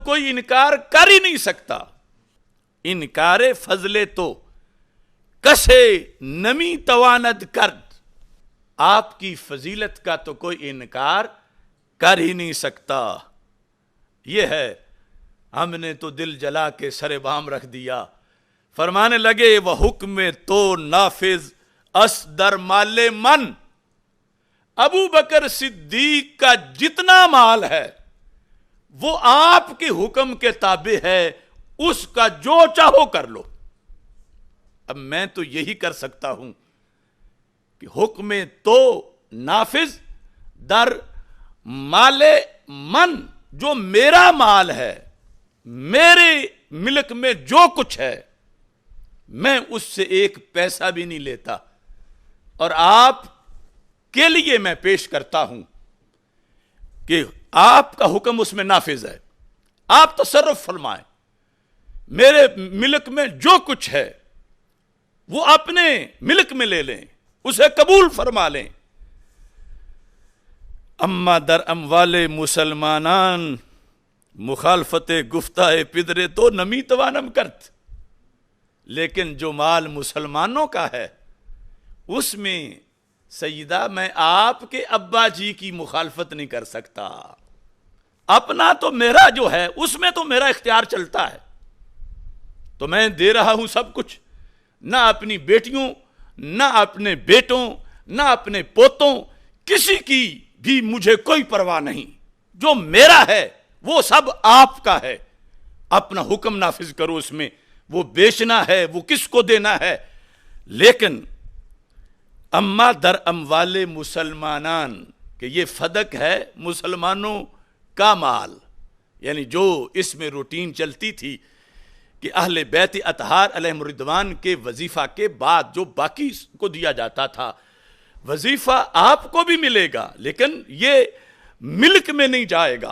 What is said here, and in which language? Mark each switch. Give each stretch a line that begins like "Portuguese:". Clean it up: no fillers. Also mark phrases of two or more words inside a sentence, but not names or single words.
Urdu: کوئی انکار کر ہی نہیں سکتا.
Persian: انکار فضل تو کسے نمی تواند کرد.
Urdu: آپ کی فضیلت کا تو کوئی انکار کر ہی نہیں سکتا. یہ ہے ہم نے تو دل جلا کے سر بام رکھ دیا. فرمانے لگے وہ
Persian: حکم تو نافذ اس در مال من.
Urdu: ابو بکر صدیق کا جتنا مال ہے وہ آپ کے حکم کے تابع ہے. اس کا جو چاہو کر لو. اب میں تو یہی کر سکتا ہوں کہ
Persian: حکم تو نافذ در مال من.
Urdu: جو میرا مال ہے, میرے ملک میں جو کچھ ہے, میں اس سے ایک پیسہ بھی نہیں لیتا, اور آپ کے لیے میں پیش کرتا ہوں کہ آپ کا حکم اس میں نافذ ہے. آپ تصرف فرمائیں. میرے ملک میں جو کچھ ہے وہ اپنے ملک میں لے لیں, اسے قبول فرما لیں.
Persian: اما در اموال مسلمانان مخالفت گفتہ پدرے تو نمی توانم کرت.
Urdu: لیکن جو مال مسلمانوں کا ہے اس میں سیدہ میں آپ کے ابا جی کی مخالفت نہیں کر سکتا. اپنا تو میرا جو ہے اس میں تو میرا اختیار چلتا ہے, تو میں دے رہا ہوں سب کچھ. نہ اپنی بیٹیوں, نہ اپنے بیٹوں, نہ اپنے پوتوں, کسی کی بھی مجھے کوئی پرواہ نہیں. جو میرا ہے وہ سب آپ کا ہے. اپنا حکم نافذ کرو. اس میں وہ بیچنا ہے, وہ کس کو دینا ہے.
Persian: لیکن اما در اموال مسلمانان,
Urdu: کہ یہ فدق ہے مسلمانوں کا مال. یعنی جو اس میں روٹین چلتی تھی کہ اہل بیت اطہار علیہم الرضوان کے وظیفہ کے بعد جو باقی کو دیا جاتا تھا, وظیفہ آپ کو بھی ملے گا لیکن یہ ملک میں نہیں جائے گا.